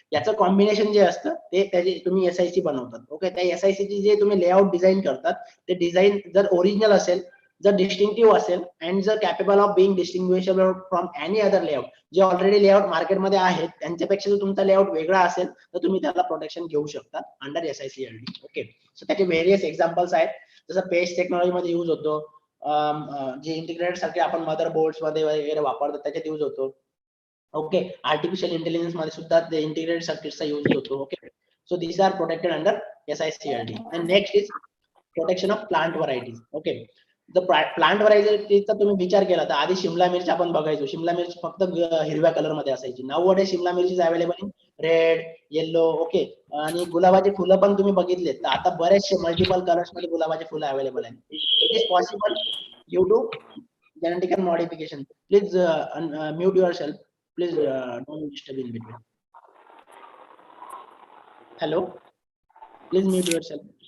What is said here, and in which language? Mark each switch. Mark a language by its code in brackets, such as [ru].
[mr] याचं कॉम्बिनेशन जे असतं ते त्याची तुम्ही SIC बनवतात. ओके, त्या SIC ची जे तुम्ही लेआउट डिझाईन करतात, ते डिझाईन जर ओरिजिनल असेल, जर डिस्टिंक्टिव्ह असेल, अँड जर [en] capable of being distinguishable from any other layout, [mr] जे ऑलरेडी लेआउट मार्केटमध्ये आहेत त्यांच्यापेक्षा जर तुमचा लेआउट वेगळा असेल तर तुम्ही त्याला प्रोटेक्शन घेऊ शकता अंडर SICLD. ओके, सो त्याचे व्हेरियस एक्झाम्पल्स आहेत. जसं पेस्ट टेक्नॉलॉजी मध्ये यूज होतो, जे इंटिग्रेटेड सर्किट आपण मदर बोर्ड्स मध्ये वगैरे वापरतो त्याच्यात यूज होतो. ओके, आर्टिफिशियल इंटेलिजन्स मध्ये सुद्धा ते इंटिग्रेटेड सर्किटचा यूज होतो. [en] Okay, so these are protected under SICLD. And next is protection of plant varieties. [mr] Okay, the plant varieties तुम्ही विचार केला तर आधी शिमला मिरची आपण बघायचो, शिमला मिरची फक्त हिरव्या कलर मध्ये असायची. [en] Now Shimla mirchi available in red, yellow. [mr] Okay, आणि गुलाबाची फुलं पण तुम्ही बघितले तर आता बरेचसे मल्टिपल कलर्स मध्ये गुलाबाची फुलं अवेलेबल आहेत. [en] It is possible due to genetical modification. Please mute yourself. Please don't disturb in between. Hello, please mute yourself.